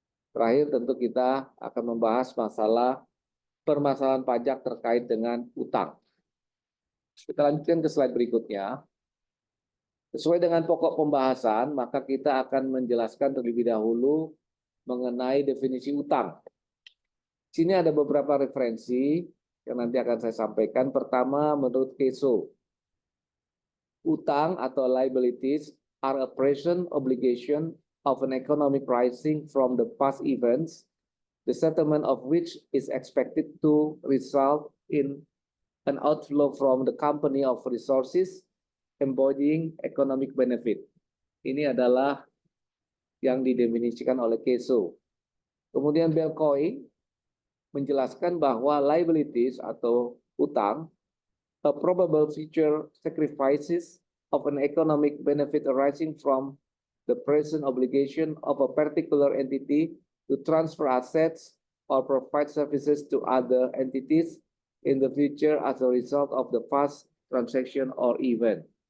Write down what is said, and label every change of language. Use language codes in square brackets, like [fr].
[id] Terakhir tentu kita akan membahas masalah permasalahan pajak terkait dengan utang. Kita lanjutkan ke slide berikutnya. Sesuai dengan pokok pembahasan, maka kita akan menjelaskan terlebih dahulu mengenai definisi utang. Di sini ada beberapa referensi yang nanti akan saya sampaikan. Pertama, menurut Keso, utang atau [en] liabilities are a present obligation of an economic rising from the past events, the settlement of which is expected to result in an outflow from the company of resources embodying economic benefit. [id] Ini adalah yang didefinisikan oleh Keso. Kemudian Belcoy menjelaskan bahwa [en] liabilities [id] atau utang, [en] a probable future sacrifices of an economic benefit arising from the present obligation of a particular entity to transfer assets or provide services to other entities in the future as a result of the past transaction or event.